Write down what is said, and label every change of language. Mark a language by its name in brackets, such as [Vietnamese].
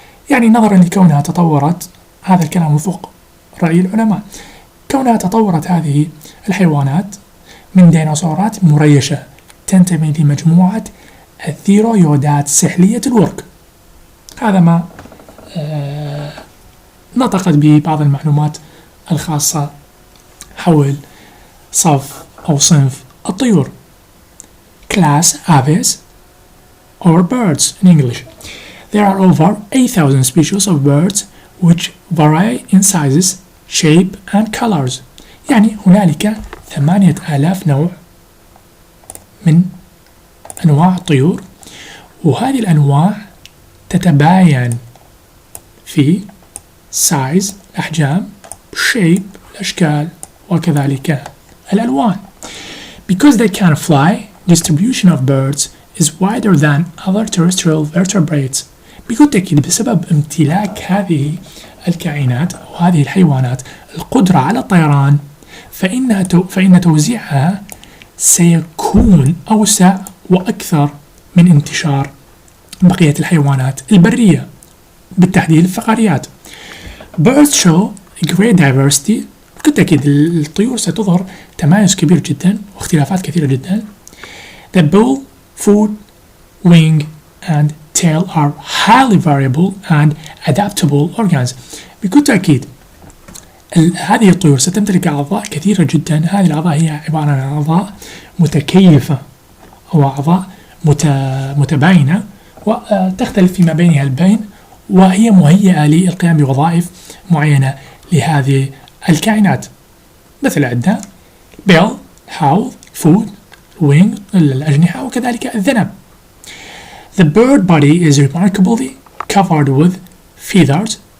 [Arabic] يعني نظرا لكونها تطورت، هذا الكلام وفق رأي العلماء، كونها تطورت هذه الحيوانات من ديناصورات مريشة تنتمي لمجموعة الثيرويودات سحلية الورك. هذا ما نطقت به بعض المعلومات الخاصة حول صف أو صنف الطيور. [English] Class aves or birds in English. There are over 8,000 species of birds which vary in sizes, shape and colors. [Arabic] يعني هنالك 8,000 نوع من أنواع الطيور، وهذه الأنواع تتباين في size الأحجام، shape الأشكال وكذلك الألوان. [English] Because they can fly, distribution of birds is wider than other terrestrial vertebrates. [Arabic] بكل تأكيد بسبب امتلاك هذه الكائنات أو هذه الحيوانات القدرة على الطيران، فإن توزيعها سيكون أوسع وأكثر من انتشار بقية الحيوانات البرية، بالتحديد الفقاريات. [English] Birds show great diversity. [Arabic] بكل تأكيد الطيور ستظهر تمايز كبير جدا واختلافات كثيرة جدا. [English] The bill, foot, wing and tail are highly variable and adaptable organs. [Arabic] بكل تأكيد هذه الطيور ستمتلك أعضاء كثيرة جدا. هذه الأعضاء هي عبارة عن أعضاء متكيفة أو أعضاء متباينة وتختلف فيما بينها البين، وهي مهيئة للقيام بوظائف معينة لهذه الكائنات. مثل عندنا bill، حوض، foot، wing الأجنحة وكذلك الذنب. [English] The bird body is remarkably covered with feathers.